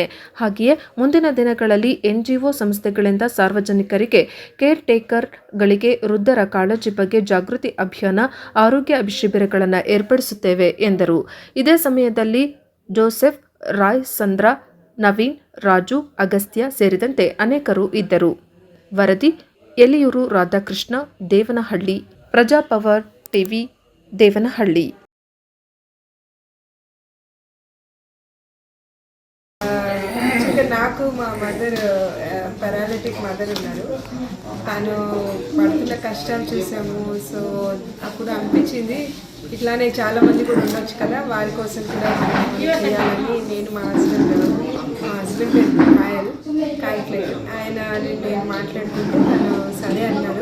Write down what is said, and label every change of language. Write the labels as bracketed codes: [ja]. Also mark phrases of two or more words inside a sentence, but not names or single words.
[kn] ಹಾಗೆಯೇ ಮುಂದಿನ ದಿನಗಳಲ್ಲಿ NGO ಸಂಸ್ಥೆಗಳಿಂದ ಸಾರ್ವಜನಿಕರಿಗೆ ಕೇರ್ ಟೇಕರ್ಗಳಿಗೆ ವೃದ್ಧರ ಕಾಳಜಿ ಬಗ್ಗೆ ಜಾಗೃತಿ ಅಭಿಯಾನ, ಆರೋಗ್ಯ ಶಿಬಿರಗಳನ್ನು ಏರ್ಪಡಿಸುತ್ತೇವೆ ಎಂದರು. ಇದೇ ಸಮಯದಲ್ಲಿ ಜೋಸೆಫ್, ರಾಯ್, ಸಂದ್ರಾ, ನವೀನ್, ರಾಜು, ಅಗಸ್ತ್ಯ ಸೇರಿದಂತೆ ಅನೇಕರು ಇದ್ದರು. ವರದಿ ಎಲಿಯೂರು ರಾಧಾಕೃಷ್ಣ, ದೇವನಹಳ್ಳಿ, ಪ್ರಜಾಪವರ್ ಟಿವಿ, ದೇವನಹಳ್ಳಿ. [te] నాకు మా మదర్ [en] paralytic mother [te] ఉన్నారు. తను పడుతున్న కష్టాలు చూసాము. సో అప్పుడు అనిపించింది ఇట్లానే చాలామంది కూడా ఉండొచ్చు కదా, వారి కోసం కూడా చేయాలని నేను మా హస్బెండ్ కాయట్లేదు ఆయన నేను మాట్లాడుతుంటే తను సరే అన్నారు.